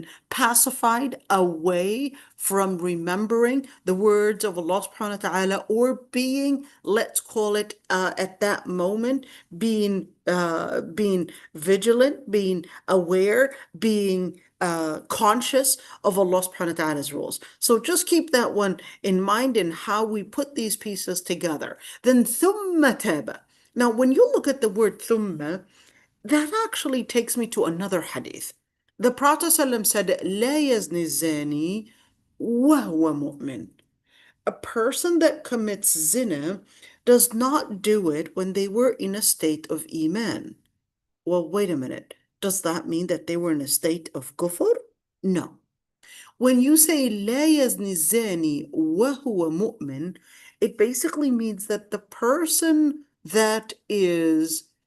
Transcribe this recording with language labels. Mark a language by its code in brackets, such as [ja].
[en] pacified away from remembering the words of Allah subhanahu wa ta'ala, or being, let's call it at that moment, being vigilant, being aware, being conscious of Allah subhanahu wa ta'ala's rules. So just keep that one in mind in how we put these pieces together. Then thumma taba. Now, when you look at the word thumma, that actually takes me to another hadith. The Prophet ﷺ said, [ar] لا يزني الزاني وهو مؤمن. [en] A person that commits zina does not do it when they were in a state of iman. Well, wait a minute. Does that mean that they were in a state of kufr? No. When you say [ar] لا يزني الزاني وهو مؤمن, [en] it basically means that the person that is